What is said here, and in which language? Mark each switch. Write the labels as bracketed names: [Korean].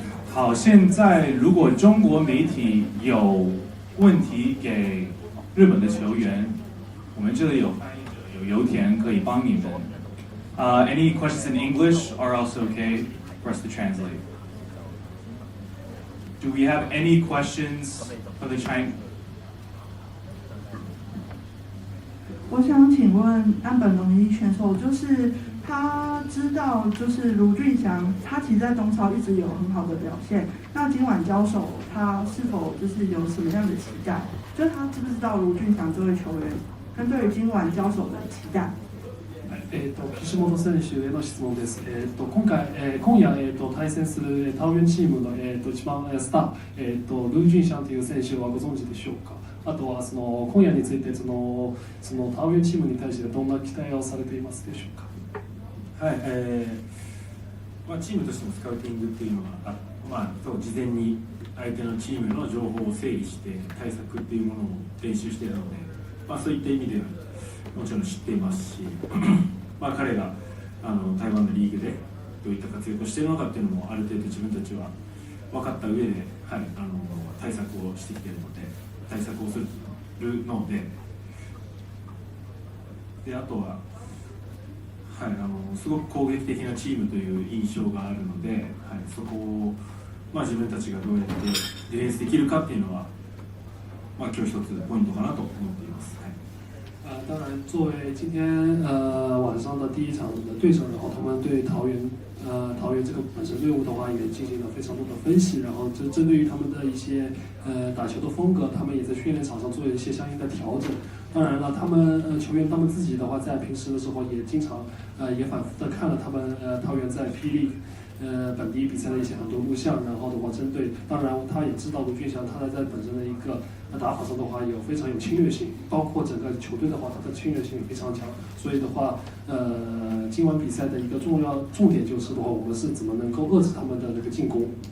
[Chinese] 好，现在如果中国媒体有问题给日本的球员，我们这里有翻译者，有油田可以帮你们。 [English] Any questions in English are also okay for us to translate. Do we have any questions for the Chinese? [Chinese] 我想请问岸本隆一选手，就是他知道，就是卢俊祥，他其实在东超一直有很好的表现。那今晚交手，他是否就是有什么样的期待？就是他知不知道卢俊祥这位球员，跟对于今晚交手的期待？ [Japanese] 岸本選手への質問です。今夜、対戦するタオユンチームの、一番スター、ルー・ジュンシャンという選手はご存知でしょうか。あとは今夜についてそのタオユンチームに対してどんな期待をされていますでしょうか。はい、チームとしてのスカウティングっていうのは、事前に相手のチームの情報を整理して対策っていうものを練習しているので、そういった意味ではもちろん知っていますし、彼が台湾のリーグでどういった活躍をしているのかっていうのもある程度自分たちは分かった上で、対策をしてきているので、対策をするので、あとは、すごく攻撃的なチームという印象があるので、そこを、自分たちがどうやってディフェンスできるかっていうのは、今日一つポイントかなと思っています。 [Chinese] 当然，作为今天晚上的第一场的对手，然后他们对桃园这个本身队伍的话也进行了非常多的分析，然后针对于他们的一些打球的风格，他们也在训练场上做一些相应的调整。当然了，他们球员他们自己的话，在平时的时候也经常也反复的看了他们桃园在霹雳本地比赛的一些很多录像，然后的话针对，当然他也知道卢俊祥他在本身的一个打法上的话有非常有侵略性，包括整个球队的话，他的侵略性也非常强，所以的话，今晚比赛的一个重点就是的话，我们是怎么能够遏制他们的那个进攻。